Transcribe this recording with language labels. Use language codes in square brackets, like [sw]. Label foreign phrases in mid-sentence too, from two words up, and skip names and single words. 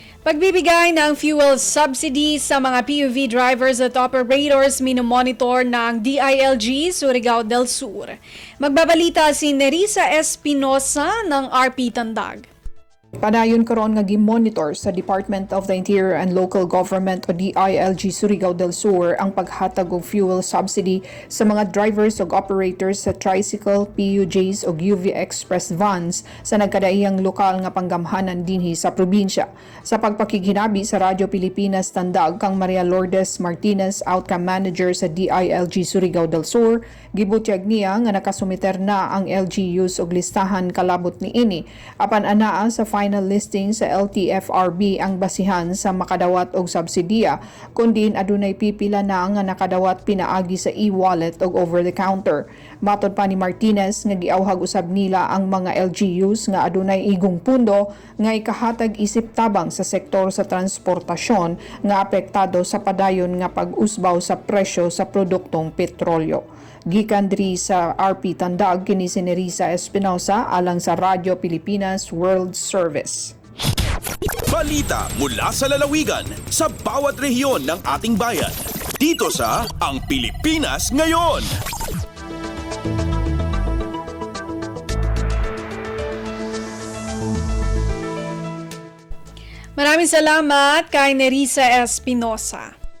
[tl] Pagbibigay ng [en] fuel subsidy [tl] sa mga PUV drivers at operators minomonitor ng DILG Surigao del Sur. Magbabalita si Nerissa Espinosa ng RP Tandag. [ceb] Padayon karon nga gi-monitor sa Department of the Interior and Local Government o DILG Surigao del Sur ang paghatag og [en] fuel subsidy [ceb] sa mga drivers ug operators sa tricycle, PUJs ug UV Express vans sa nagkadaiyang lokal nga panggamhanan dinhi sa probinsya. Sa pagpakiginabi sa Radyo Pilipinas Tandag kang Maria Lourdes Martinez, [en] Outcome Manager [ceb] sa DILG Surigao del Sur, gibutyag niya nga nakasumiter na ang LGUs og listahan kalabot niini apan anaa sa [en] final listing [ceb] sa LTFRB ang basihan sa makadawat og subsidiya kundi adunay pipila na nga nakadawat pinaagi sa e-wallet ug [en] over the counter. [ceb] Matod pa ni Martinez nga giawhag usab nila ang mga LGUs nga adunay igong pundo nga ikahatag isip tabang sa sektor sa transportasyon nga apektado sa padayon nga pag-usbaw sa presyo sa produktong petrolyo. Gikan diri sa RP Tandag kini si Nerissa Espinosa alang sa Radyo Pilipinas World Service. [tl] Balita mula sa lalawigan sa bawat rehiyon ng ating bayan. Dito sa Ang Pilipinas Ngayon. Maraming salamat kay Nerissa Espinosa.